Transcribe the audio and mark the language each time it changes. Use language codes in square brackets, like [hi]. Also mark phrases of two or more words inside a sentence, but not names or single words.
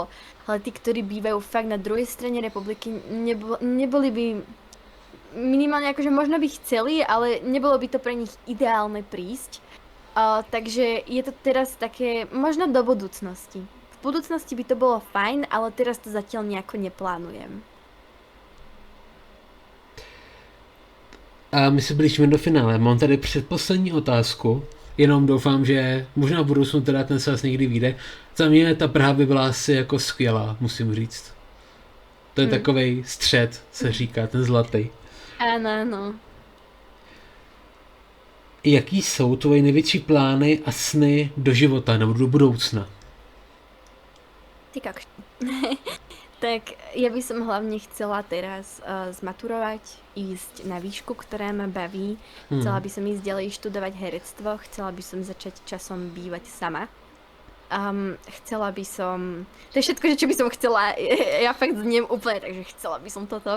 [sk] Ale tí, ktorí bývajú fakt na druhej strane republiky, neboli by minimálne akože možno by chceli, ale nebolo by to pre nich ideálne prísť. Takže je to teraz také, možno do budúcnosti. V budúcnosti by to bolo fajn, ale teraz to zatiaľ nejako neplánujem. [cs] A my se blížíme do finále. Mám tady předposlední otázku. Jenom doufám, že možná v budoucnu teda ten se někdy vyjde. Za mě ta Praha by byla asi jako skvělá, musím říct. To je takovej střed, se říká, ten zlatý. [sk] Áno. [cs] Jaký jsou tvoje největší plány a sny do života nebo do budoucna? Ty kakš. [sk] Tak ja by som hlavne chcela teraz zmaturovať, ísť na výšku, ktorá ma baví. Chcela by som ísť ďalej študovať herectvo, chcela by som začať časom bývať sama. Chcela by som... To je všetko, čo by som chcela. Ja fakt zniem úplne, takže chcela by som toto.